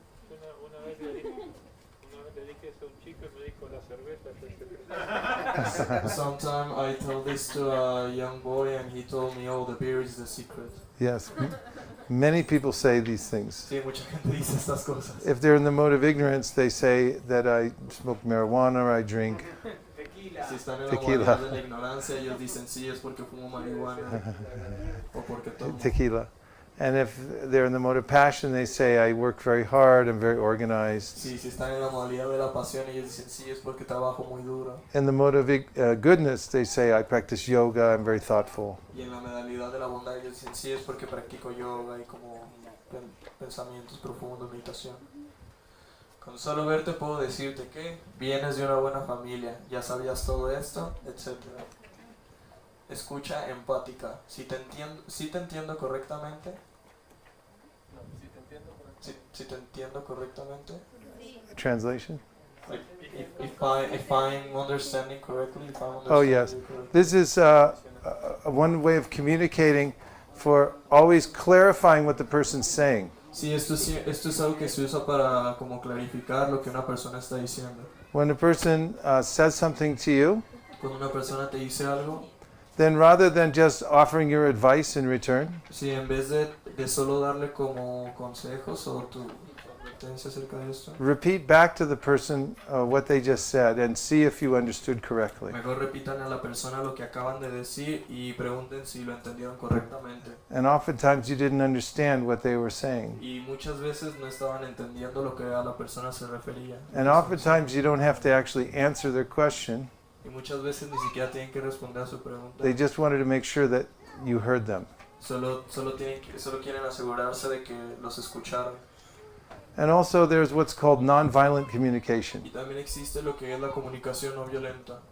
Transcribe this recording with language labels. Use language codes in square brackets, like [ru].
[es] Una vez le dije eso a un chico y me dijo la cerveza, yo secreto. [en] Sometime I told this to a young boy and he told me, oh, the beer is the secret. Yes, many people say these things. [es] Sí, mucha gente dice estas cosas. [en] If they're in the mode of ignorance, they say that I smoke marijuana or I drink. [es] Si están en la Tequila. modalidad de la ignorancia, ellos dicen sí es porque fumo marihuana o porque tomo. Tequila. [en] And if they're in the mode of passion, they say, I work very hard, I'm very organized. [es] Sí, si están en la modalidad de la pasión, ellos dicen sí es porque trabajo muy duro. [en] In the mode of goodness, they say, I practice yoga, I'm very thoughtful. [es] Y en la modalidad de la bondad, ellos dicen sí es porque practico yoga y como pensamientos profundos, meditación. Con solo verte puedo decirte que vienes de una buena familia, ya sabías todo esto, etc. Escucha empática. Si te entiendo correctamente. Si te entiendo correctamente. [en] Translation? If I'm understanding correctly. Oh, yes. This is one way of communicating for always clarifying what the person's saying. [es] Sí, esto es algo que se usa para como clarificar lo que una persona está diciendo. [en] When a person says something to you, [es] Cuando una persona te dice algo, [en] then rather than just offering your advice in return, [es] si en vez de solo darle como consejos o tu advertencia acerca de esto, [en] repeat back to the person what they just said and see if you understood correctly. [es] mejor repitan a la persona lo que acaban de decir y pregunten si lo entendieron correctamente. [en] And oftentimes you didn't understand what they were saying. [es] Y muchas veces no estaban entendiendo lo que a la persona se refería. [en] And oftentimes you don't have to actually answer their question. [es] Y muchas veces ni siquiera tienen que responder a su pregunta. [en] They just wanted to make sure that you heard them. [es] Solo quieren asegurarse de que los escucharon. [en] And also there's what's called nonviolent communication. [es] Y también existe lo que es la comunicación no violenta.